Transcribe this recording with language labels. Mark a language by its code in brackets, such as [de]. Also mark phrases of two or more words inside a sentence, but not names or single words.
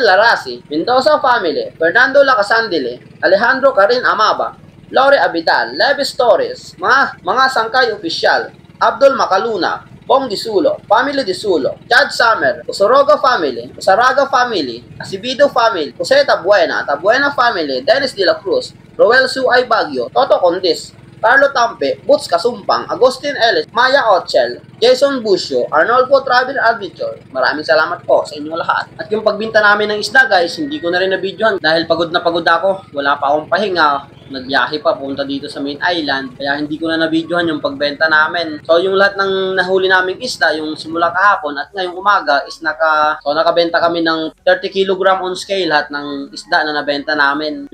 [tl] Larasi, Mendoza Family, Fernando Lacasandile, Alejandro Karin Amaba, Lore Abidal, Levis Torres, mga Sangkay Oficial, Abdul Makaluna, Bong Disulo, Family Disulo, Chad Summer, Usoroga Family, Usaraga Family, Asibido Family, Jose Tabuena Family, Dennis De La Cruz, Roel Suay Bagyo, Toto Condis, Carlo Tampe, Boots Kasumpang, Agustin Ellis, Maya Ochel, Jason Busio, Arnolfo Travel Adventure. Maraming salamat po sa inyong lahat. At yung pagbinta namin ng isda guys, hindi ko na rin na-videohan dahil pagod na pagod ako. Wala pa akong pahinga. Nagbiyahe pa punta dito sa main island, kaya hindi ko na na-videohan yung pagbenta namin. So yung lahat ng nahuli naming isda, yung simula kahapon at ngayong umaga is nakabenta kami ng 30 kg [en] on scale [tl] lahat ng isda na nabenta namin.